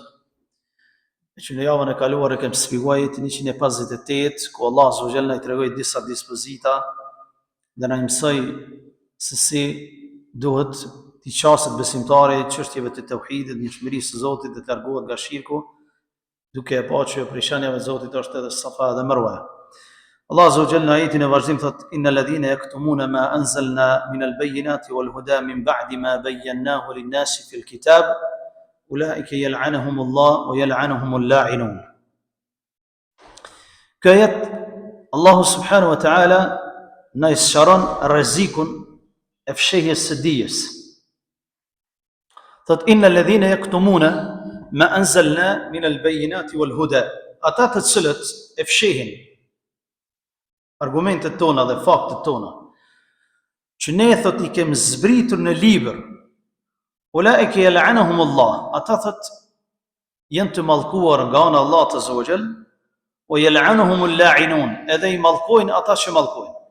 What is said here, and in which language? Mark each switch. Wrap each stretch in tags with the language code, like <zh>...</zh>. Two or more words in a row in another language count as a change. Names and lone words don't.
<sq>Që në javën e kaluar e kemë shpjeguar ajetin 158 ku</sq> <ar>الله عز وجل</ar> <sq>i tregoi disa dispozita dhe na mësoi se si duhet të qaset besimtari çështjeve të tauhidit, njohurinë së Zotit dhe të largohet nga shirku, duke e pa që prishanjeve e Zotit është edhe Safa dhe Marwa.</sq> <ar>الله عز وجل</ar> <sq>ajetin e vazhdim thot:</sq> <ar>إن الذين يكتمون ما أنزلنا من البينات والهدى من بعد ما بيناه للناس في الكتاب أولئك يلعنهم الله ويلعنهم اللاعنون.</ar> <sq>Kjo ajet</sq> <ar>الله سبحانه وتعالى</ar> <sq>na isharon rrezikun e fshehjes së dijes.</sq> <ar>Thot إن الذين يكتمون ما أنزلنا من البينات والهدى,</ar> <sq>ata të cilët e fshehin argumentet tona dhe faktet tona, që ne thot i kem zbritur në libër,</sq> <ar>أولئك يلعنهم الله,</ar> <sq>ata thot janë të mallkuar nga ana Allah të Zogjel, o</sq> <ar>يلعنهم اللاعنون,</ar> <sq>edhe i mallkojnë ata që mallkojnë.</sq>